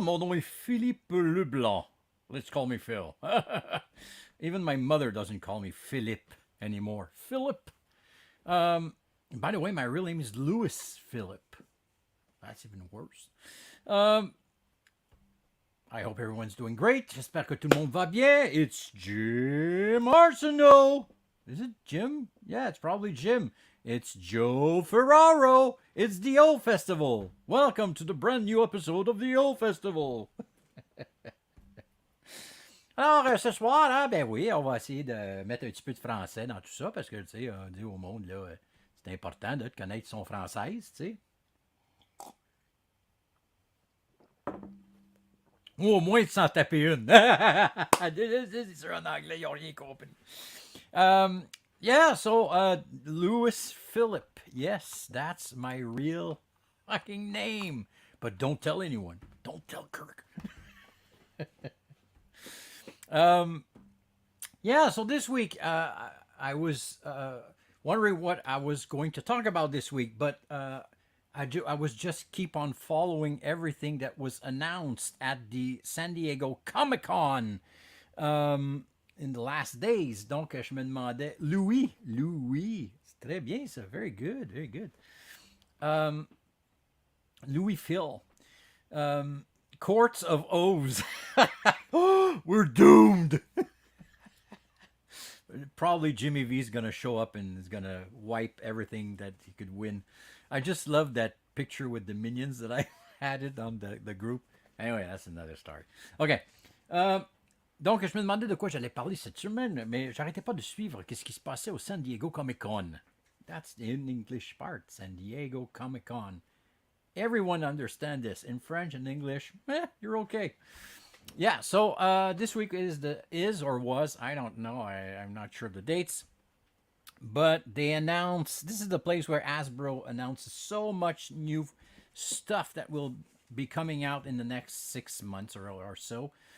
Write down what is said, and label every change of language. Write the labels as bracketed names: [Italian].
[French] Mon nom est Philippe Leblanc. [English] Let's call me Phil. Even my mother doesn't call me Philip anymore. Philip. By the way, my real name is Louis Philip. That's even worse. I hope everyone's doing great. [French] J'espère que tout le monde va bien. [English] It's Jim Arsenault. Is it Jim? Yeah, it's probably Jim. It's Joe Ferraro. It's the O Festival. Welcome to the brand new episode of the O Festival. [French] Alors, ce soir, hein, ben oui, on va essayer de mettre un petit peu de français dans tout ça parce que, tu sais, on dit au monde, là, c'est important de connaître son française, tu sais. Ou au moins de s'en taper une. C'est sûr, en anglais, ils n'ont rien compris. [English] Yeah, so Louis Philip. Yes, that's my real fucking name. But don't tell anyone. Don't tell Kirk. Yeah, so this week I was wondering what I was going to talk about this week, but I was just keep on following everything that was announced at the San Diego Comic-Con in the last days. [French] Donc, je me demandais, Louis, c'est très bien ça, [English] very good, very good. Louis Phil, Courts of O's. We're doomed. Probably Jimmy V's gonna show up and is gonna wipe everything that he could win. I just love that picture with the minions that I added on the group. Anyway, that's another story. Okay. [French] Donc, je me demandais de quoi j'allais parler cette semaine, mais j'arrêtais pas de suivre qu'est-ce qui se passait au San Diego Comic-Con. [English] That's the in English part, San Diego Comic-Con. Everyone understand this. In French and English, you're okay. Yeah, so this week is or was, I don't know, I'm not sure of the dates. But they announced, this is the place where Hasbro announces so much new stuff that will be coming out in the next 6 months or so.